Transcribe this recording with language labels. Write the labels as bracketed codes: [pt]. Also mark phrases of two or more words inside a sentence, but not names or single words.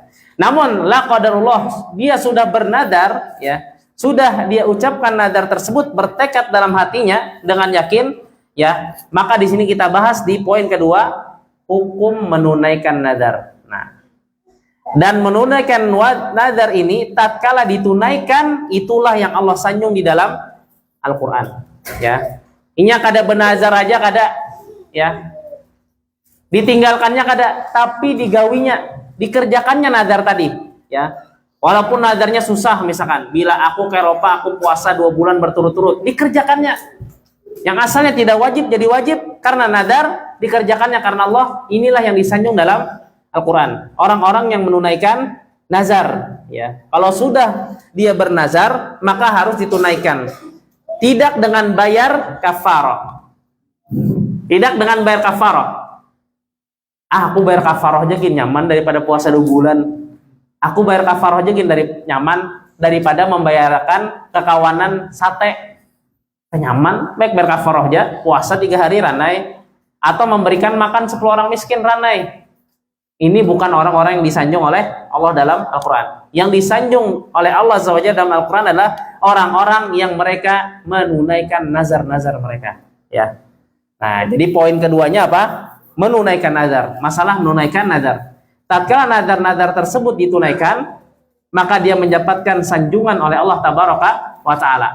[id] Namun [ar] la qadarullah, [id] dia sudah bernadar ya, sudah dia ucapkan nadar tersebut, bertekad dalam hatinya dengan yakin ya, maka di sini kita bahas di poin kedua, hukum menunaikan nadar. Nah, dan menunaikan nadar ini tatkala ditunaikan itulah yang Allah sanjung di dalam Al-Qur'an ya. [bjn] Inya kada bernazar aja kada ya. Ditinggalkannya kada, tapi digawinya dikerjakannya nazar tadi, ya. [id] Walaupun nazarnya susah, misalkan, bila aku ke Eropa, aku puasa 2 bulan berturut-turut, dikerjakannya. Yang asalnya tidak wajib jadi wajib karena nazar, dikerjakannya karena Allah. Inilah yang disanjung dalam Al-Quran. Orang-orang yang menunaikan nazar, ya. Kalau sudah dia bernazar, maka harus ditunaikan. Tidak dengan bayar kafarah. Tidak dengan bayar kafarah. [bjn] Aku bayar kafarah aja gini nyaman daripada puasa 2 bulan. Aku bayar kafarah aja gini nyaman daripada membayarkan kekawanan sate. Nyaman, baik bayar kafarah aja, puasa 3 hari ranai, atau memberikan makan 10 orang miskin ranai. [id] Ini bukan orang-orang yang disanjung oleh Allah dalam Al-Quran. Yang disanjung oleh Allah SWT dalam Al-Quran adalah orang-orang yang mereka menunaikan nazar-nazar mereka, ya. Nah, jadi poin keduanya apa? Menunaikan nazar. Masalah menunaikan nazar. Tatkala nazar-nazar tersebut ditunaikan, maka dia mendapatkan sanjungan oleh Allah [ar] Tabaraka wa Ta'ala.